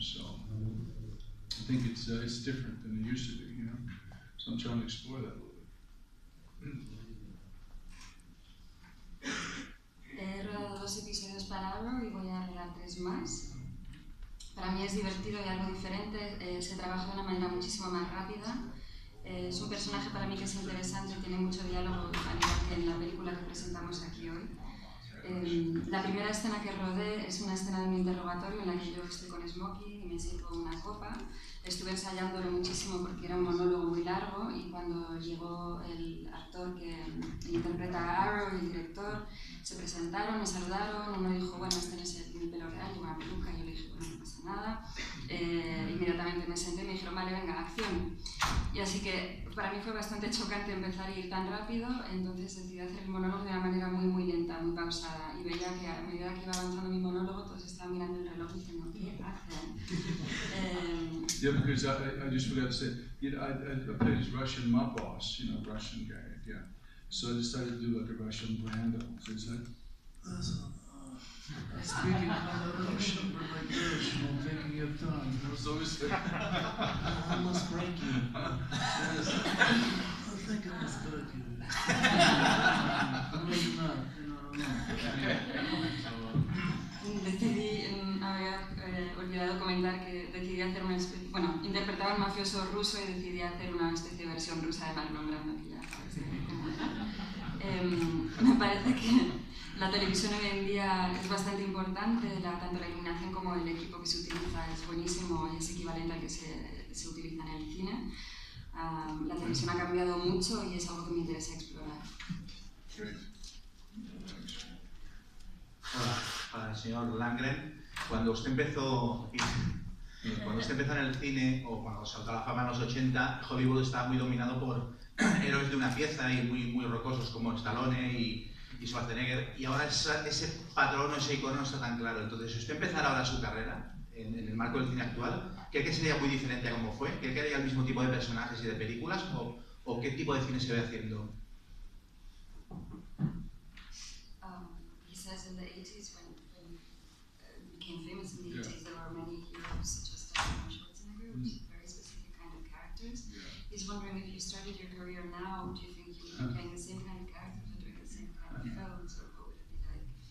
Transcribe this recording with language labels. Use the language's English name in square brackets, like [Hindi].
[English] So I think it's different than it used to be, you know. So I'm trying to explore that a little bit. [Spanish] He rodado 2 episodios para Arrow y voy a rodar 3 más. Para mí es divertido y algo diferente, se trabaja de una manera muchísimo más rápida. Es un personaje para mí que es interesante, tiene mucho diálogo, al igual que en la película que presentamos aquí hoy. La primera escena que rodé es una escena de un interrogatorio en la que yo estoy con smoking y me sirvo una copa. Estuve ensayándolo muchísimo porque era un monólogo muy largo, y cuando llegó el actor que interpreta a Arrow y el director, se presentaron, me saludaron, uno dijo, bueno, este no es mi pelo real, llevo una peluca, y yo le dije, bueno, no pasa nada. Inmediatamente me senté y me dijeron, vale, venga, acción. Y así que para mí fue bastante chocante empezar a ir tan rápido, entonces decidí hacer el monólogo de una manera muy, muy lenta, muy pausada, y veía que a medida que iba avanzando mi monólogo, todos estaban mirando el reloj diciendo, ¿qué hacen? [English] Yeah, because I just forgot to say, you know, I played as Russian mob boss, you know, Russian guy, yeah. So I decided to do like a Russian Brando. So it's like, speaking Russian, but like this, you know, taking your time. So it's like, almost breaking. Yes. I think it was good, you know. Maybe not, you know. [Spanish] Decidí, había olvidado comentar que decidí hacer una especie, bueno, interpretaba al mafioso ruso y decidí hacer una especie de versión rusa de Marlon Brando, que ya sabes cómo era. Me parece que la televisión hoy en día es bastante importante, tanto la iluminación como el equipo que se utiliza es buenísimo y es equivalente al que se utiliza en el cine. La televisión ha cambiado mucho y es algo que me interesa explorar. Hola, para el señor Lundgren. Cuando usted empezó en el cine, o cuando saltó a la fama en los 80, Hollywood estaba muy dominado por héroes de una pieza y muy rocosos como Stallone y Schwarzenegger, y ahora ese patrón o ese icono no está tan claro. Entonces, si usted empezara ahora su carrera en el marco del cine actual, ¿cree que sería muy diferente a cómo fue? ¿Cree que haría el mismo tipo de personajes y de películas? ¿O qué tipo de cine se ve haciendo? [English] He says in the 80s, when became famous in the 80s, there were many heroes such as Stallone and Schwarzenegger, with very specific kind of characters. He's wondering if you started your career now, do you think you would be playing the same kind of characters or doing the same kind of films, or what would it be like?